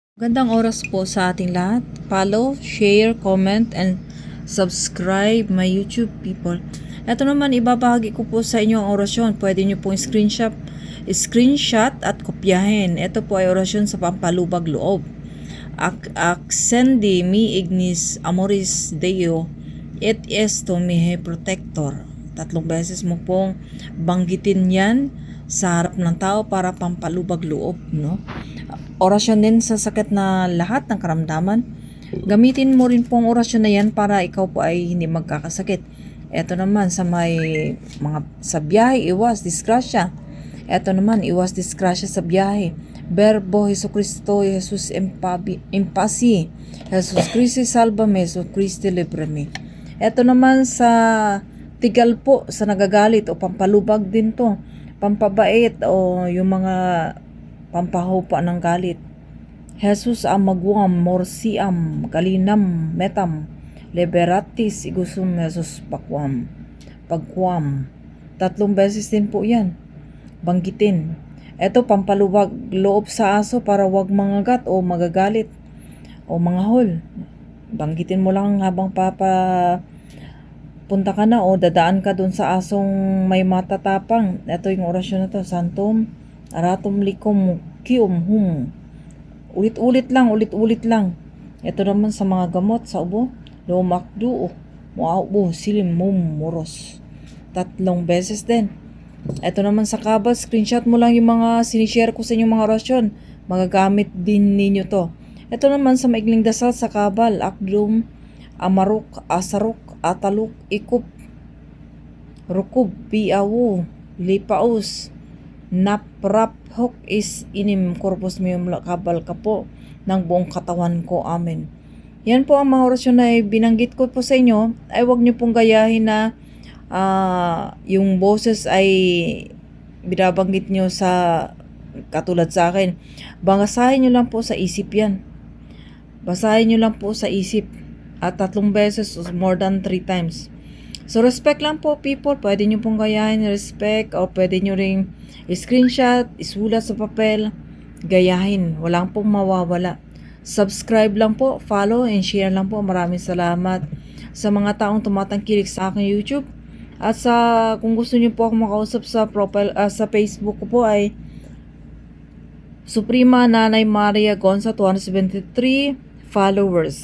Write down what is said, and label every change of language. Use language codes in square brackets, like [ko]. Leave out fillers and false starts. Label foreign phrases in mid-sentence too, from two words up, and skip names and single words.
[tl] Gandang oras po sa ating lahat. [en] Follow, share, comment, and subscribe my YouTube people. [tl] Ito naman, ibabahagi ko po sa inyo ang orasyon. Pwede nyo pong screenshot at kopyahin. Ito po ay orasyon sa pampalubag loob. [la] Accendi mi ignis amoris Deo, et esto mihi protector. [tl] 3 beses mo pong banggitin yan sa harap ng tao para pampalubag loob, no? Orasyon din sa sakit na lahat ng karamdaman. Gamitin mo rin pong orasyon na yan para ikaw po ay hindi magkakasakit. Ito naman sa sa biyahe, iwas disgrasya. Ito naman, iwas disgrasya sa biyahe. [la] Verbo Jesucristo, Jesus impasi. Jesus Christi salvame, Jesus Christi librame. [tl] Ito naman sa tigal po, sa nagagalit o pampalubag din to. Pampabait o yung mga pampahupa ng galit. Jesus amagwam morsiam galinam metam liberatis igusum Jesus pagkwam. 3 beses din po yan. Banggitin. Ito pampalubag loob sa aso para wag mangagat o magagalit o manghahol. Banggitin mo lang habang punta ka na o dadaan ka dun sa asong may matatapang. Ito yung orasyon na to. Santum aratum likum kium hum. Ulit-ulit lang. Ito naman sa mga gamot sa ubo. Lumakdu muaubo silim mum moros. 3 beses din. Ito naman sa kabal, screenshot mo lang yung mga sinishare ko sa inyong mga orasyon. Magagamit din ninyo to. Ito naman sa maikling dasal sa kabal, akdum, amaruk, asaruk, ataluk, ikup, rukub, biawu, lipaus, naprap, hok is inim, [la] corpus meum [tl] kabal ka po ng buong katawan ko. Amen. Yan po ang mga orasyon na binanggit ko po sa inyo. Ay wag nyo pong gayahin na yung boses ay binabanggit nyo sa katulad sa akin. Basahin nyo lang po sa isip yan. Basahin nyo lang po sa isip. At 3 beses or [en] more than 3 times. [tl] So respect lang po people. Pwede nyo pong gayahin respect o pwede nyo ring screenshot, isulat sa papel, gayahin. Walang pong mawawala. Subscribe lang po, [en] follow and share [tl] lang po. Maraming salamat sa mga taong tumatangkilik sa aking YouTube. At kung gusto niyo po ako makausap sa profile sa Facebook ko po ay Suprema Nanay Maria Gonza 273 followers.